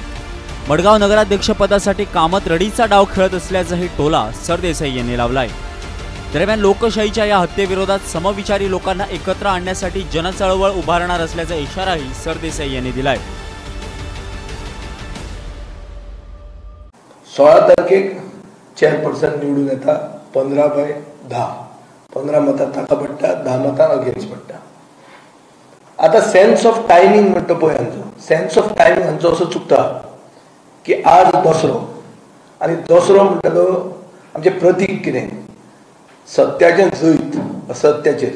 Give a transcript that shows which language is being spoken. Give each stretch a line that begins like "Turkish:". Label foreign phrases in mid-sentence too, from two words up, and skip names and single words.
Marathi: मडगाव नगराध्यक्षपदासाठी कामत रडीचा डाव खेळत असल्याचाही टोला सरदेसाई यांनी लावलाय. दरम्यान लोकशाहीच्या या हत्येविरोधात समविचारी लोकांना एकत्र आणण्यासाठी जनचळवळ उभारणार असल्याचा इशाराही सरदेसाई यांनी दिलाय.
Konkani: 16 तारखेक चेअरपर्सन निवडून येता 15/10. 15 मतां ताका पडटा, 10 मतां अगेन्स्ट पडटा. आता
English: sense of timing
Konkani: म्हणटा पळय हांचो,
English: sense of timing
Konkani: हांचो असो चुकता की आज दसरो आनी दसरो म्हणटा तो आमचे प्रतीक कितें सत्याचें जैत असत्याचेर.